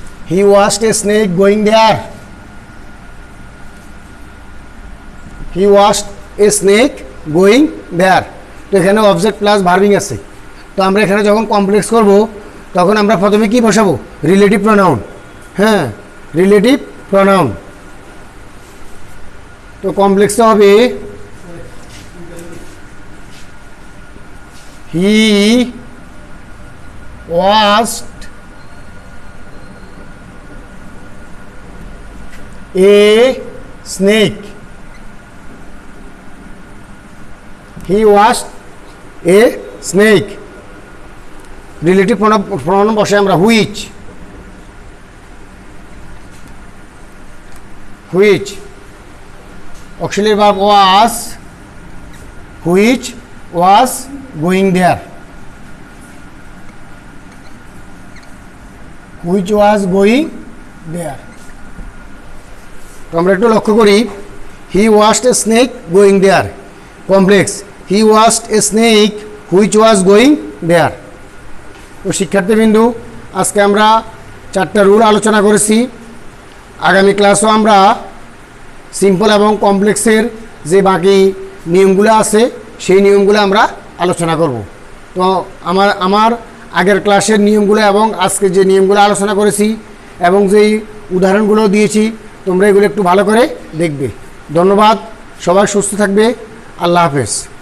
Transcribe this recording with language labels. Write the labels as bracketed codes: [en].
[en] He washed a snake going there. He washed a snake going there. [bn] তো এখানে object plus ভার্বিং আছে। তো আমরা এখানে যখন কমপ্লেক্স করব তখন আমরা প্রথমে কি বসাবো? Relative pronoun. হ্যাঁ, রিলেটিভ প্রোনাউন। তো কমপ্লেক্সটা হবে [en] he washed a snake, [bn] he ওয়াস্ড a snake. [en] relative pronoun [bn] বসে আমরা [en] Which, which, auxiliary verb was, which was going there, which was going there। [bn] তো আমরা একটু লক্ষ্য করি, [en] he washed a snake going there, complex, he washed a snake which was going there। [bn] তো শিক্ষার্থীবৃন্দু, আজকে আমরা 4টা রুল আলোচনা করেছি। আগামী ক্লাসও আমরা সিম্পল এবং কমপ্লেক্সের যে বাকি নিয়মগুলো আছে সেই নিয়মগুলো আমরা আলোচনা করব। তো আমার আগের ক্লাসের নিয়মগুলো এবং আজকে যে নিয়মগুলো আলোচনা করেছি এবং যেই উদাহরণগুলো দিয়েছি তোমরা এগুলো একটু ভালো করে দেখবে। ধন্যবাদ, সবাই সুস্থ থাকবে, আল্লাহ হাফেজ।